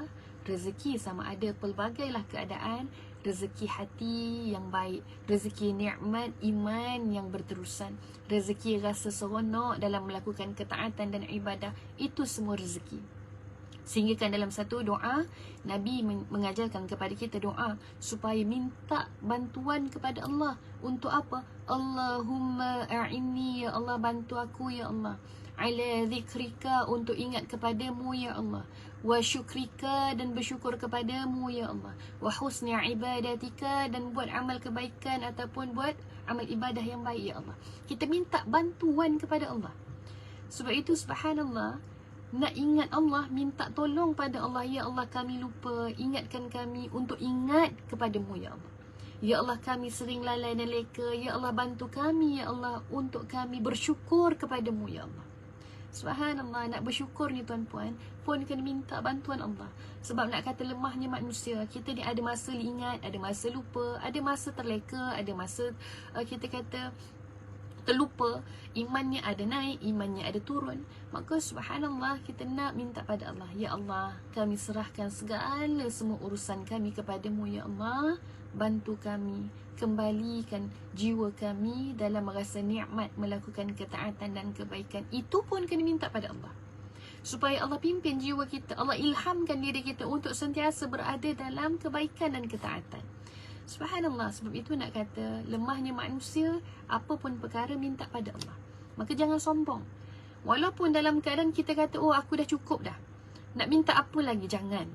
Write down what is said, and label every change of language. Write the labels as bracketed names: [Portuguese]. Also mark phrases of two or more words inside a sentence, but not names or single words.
[Malay] Rezeki sama ada pelbagailah keadaan, rezeki hati yang baik, rezeki nikmat iman yang berterusan, rezeki rasa seronok dalam melakukan ketaatan dan ibadah, itu semua rezeki. Sehingga kan dalam satu doa, Nabi mengajarkan kepada kita doa supaya minta bantuan kepada Allah. Untuk apa? [Arabic] اللهم أعني, [Malay] ya Allah, bantu aku ya Allah. [Arabic] على ذكرك, [Malay] untuk ingat kepadamu ya Allah. [Arabic] وشكرك, [Malay] dan bersyukur kepadamu ya Allah. [Arabic] وحسن عبادتك, [Malay] dan buat amal kebaikan ataupun buat amal ibadah yang baik ya Allah. Kita minta bantuan kepada Allah. Sebab itu subhanallah, nak ingat Allah, minta tolong pada Allah. Ya Allah, kami lupa, ingatkan kami untuk ingat kepadamu ya Allah. Ya Allah, kami sering lalai dan leka. Ya Allah, bantu kami ya Allah untuk kami bersyukur kepadamu ya Allah. Subhanallah, nak bersyukur ni tuan-puan pun kena minta bantuan Allah. Sebab nak kata lemahnya manusia, kita ni ada masa ingat, ada masa lupa, ada masa terleka, ada masa kita kata terlupa. Imannya ada naik, imannya ada turun. Maka subhanallah, kita nak minta pada Allah, ya Allah, kami serahkan segala semua urusan kami kepadamu ya Allah. Bantu kami, kembalikan jiwa kami dalam merasa nikmat melakukan ketaatan dan kebaikan. Itu pun kena minta pada Allah, supaya Allah pimpin jiwa kita, Allah ilhamkan diri kita untuk sentiasa berada dalam kebaikan dan ketaatan. Subhanallah, sebab itu nak kata lemahnya manusia, apa pun perkara minta pada Allah. Maka jangan sombong. Walaupun dalam keadaan kita kata, oh aku dah cukup dah, nak minta apa lagi, jangan.